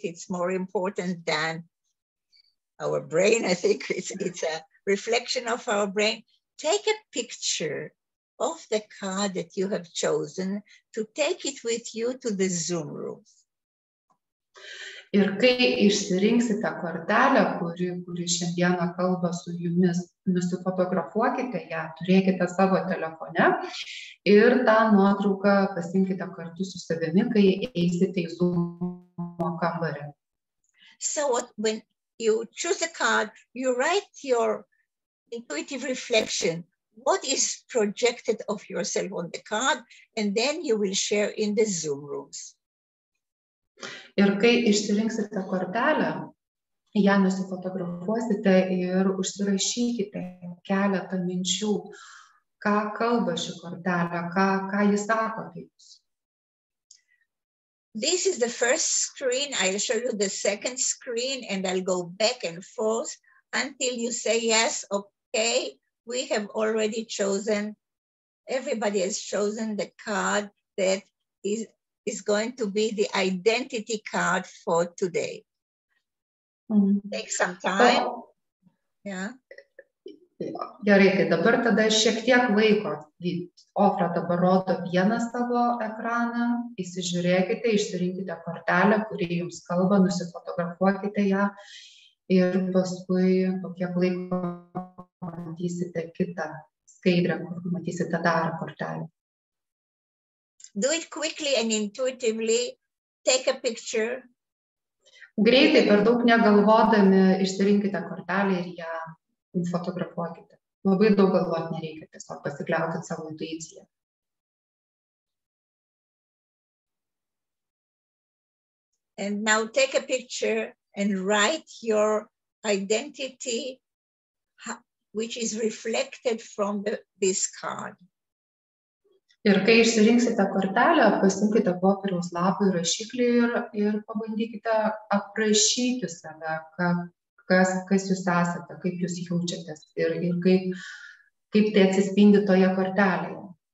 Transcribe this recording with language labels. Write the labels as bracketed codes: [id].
[en] It's more important than our brain. I think it's a reflection of our brain. Take a picture of the card that you have chosen to take it with you to the Zoom room. [lt] Ir kai išsirinksite kortelę, kuri šiandieną kalba su jumis, nusifotografuokite ją, turėkite savo telefone ir tą nuotrauką pasiimkite kartu su savimi, kai eisite į Zoom kambarį. [en] So when you choose a card, you write your intuitive reflection. What is projected of yourself on the card, and then you will share in the Zoom rooms. [lt] Ir kai išsirinksite kortelę, ją nusifotografuosite ir užsirašykite keletą minčių, ką kalba ši kortelė, ką jis sako apie jūs. [en] This is the first screen. I'll show you the second screen, and I'll go back and forth until you say yes, okay. We have already chosen, everybody has chosen the card that is going to be the identity card for today. Take some time. Yeah. [lt] Gerai, tai dabar tada šiek tiek laiko. Ofra dabar rodo vieną savo ekraną. Įsižiūrėkite, išsirinkite kortelę, kuri jums kalba, nusifotografuokite ją ir paskui po kiek laiko matysite kitą skaidrę, kur matysite dar kortelę. [en] Do it quickly and intuitively. Take a picture. [lt] Greitai, per daug negalvodami, išsirinkite kortelę ir ją fotografuokite. Labai daug galvoti nereikia, tiesiog pasikliaukit savo intuiciją. [en] And now take a picture and write your identity, which is reflected from this card. [lt] Ir kai išsirinksite kortelę, pasimkite popieriaus lapą ir rašiklį ir pabandykite aprašyti save, kas jūs esate, kaip jūs jaučiatės ir kaip tai atsispindi toje kortelėje.